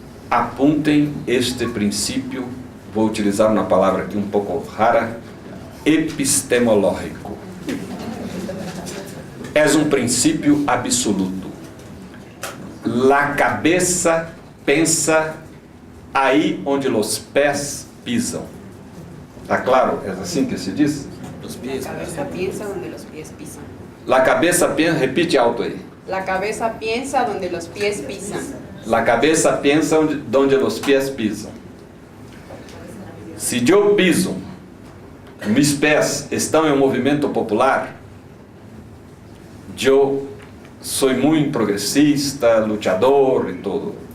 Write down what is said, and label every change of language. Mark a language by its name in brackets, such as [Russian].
[Portuguese] Apuntem este princípio, vou utilizar uma palavra aqui um pouco rara, epistemológico. É um princípio absoluto. La cabeça pensa aí onde os pés pisam. Está claro? É assim que se diz? [Spanish] La cabeza piensa donde los pies pisan. [Portuguese] La cabeça pensa, [Spanish] repite [Portuguese] alto aí. [Spanish] La cabeza piensa donde los pies pisan. [Portuguese] La cabeça pensa onde os pés pisam. Se eu piso, meus pés estão em um movimento popular, eu sou muito progressista, lutador e tudo.